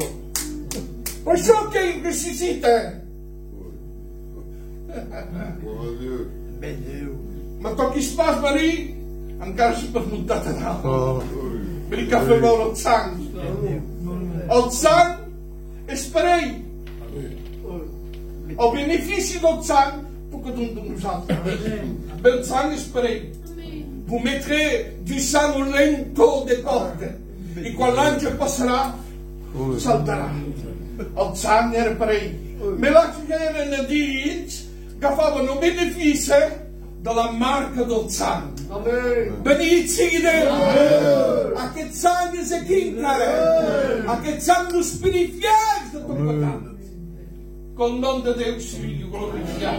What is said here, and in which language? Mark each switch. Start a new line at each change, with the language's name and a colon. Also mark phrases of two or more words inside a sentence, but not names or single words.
Catalan: Per això que ell necessita. Me toquis pas venir, encara s'ha permuntat a dalt. Venir que fer veure el sang. El sang és per ell. El benefici del sang
French: pour que
Catalan: d'un de nosaltres. El sang és per ell.
French: Vous mettrez du sang au linteau des portes.
Catalan: I quan l'àngel passarà, saltarà. El sang era per ell.
French: Mais là
Catalan: que eren a dins, agafaven el benefici de la marca del sang. Benit sigui Déu. Aquest sang és aquí encara. Aquest sang nos purifieix de tot pecat. Que el nom de Déu sigui glorificat.